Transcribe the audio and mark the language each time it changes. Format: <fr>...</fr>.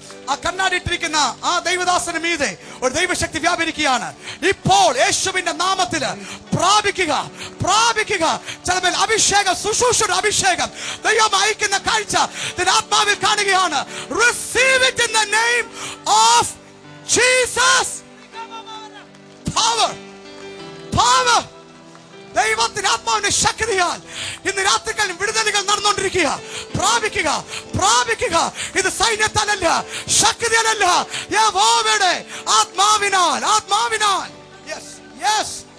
<ml>ആ കണ്ണാടിയിട്ടിരിക്കുന്ന ആ ദൈവദാസന് മീതെ ഒരു ദൈവശക്തി വ്യാപരിക്കുകയാണ്. ഇപ്പോൾ യേശുവിന്റെ നാമത്തില് പ്രാപിക്കുക, പ്രാപിക്കുക. ചിലപ്പോൾ അഭിഷേകം, ശുശ്രൂഷയുടെ അഭിഷേകം ദൈവം അയക്കുന്ന കാഴ്ച ആത്മാവിൽ കാണുകയാണ്.</ml> <en>Receive it in the name of Jesus. Power, power.</en> <ml>ദൈവത്തിന്റെ ആത്മാവിന്റെ ശക്തിയാൽ ഇന്ന് രാത്രികൾ വിടുതലുകൾ നടന്നുകൊണ്ടിരിക്കുക. പ്രാപിക്കുക, പ്രാപിക്കുക. ഇത് സൈന്യത്താലല്ല, ശക്തിയാലല്ല, യഹോവയുടെ ആത്മാവിനാൽ, ആത്മാവിനാൽ. Yes, yes.</ml>